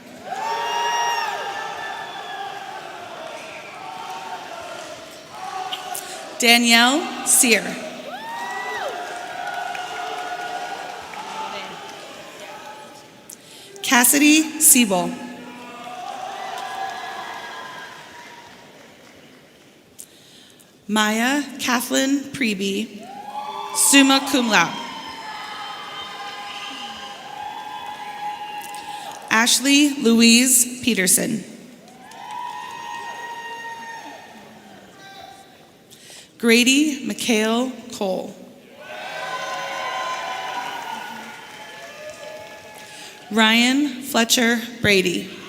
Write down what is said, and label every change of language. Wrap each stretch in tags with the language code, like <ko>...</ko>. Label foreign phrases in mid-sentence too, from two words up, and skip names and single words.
<en>Danielle Sear. Cassidy Siebel. Maya Kathleen Preby,</en> <la>summa cum laude.</la> <en>Ashley Louise Peterson. Grady Mikhail Cole. Ryan Fletcher Brady.</en>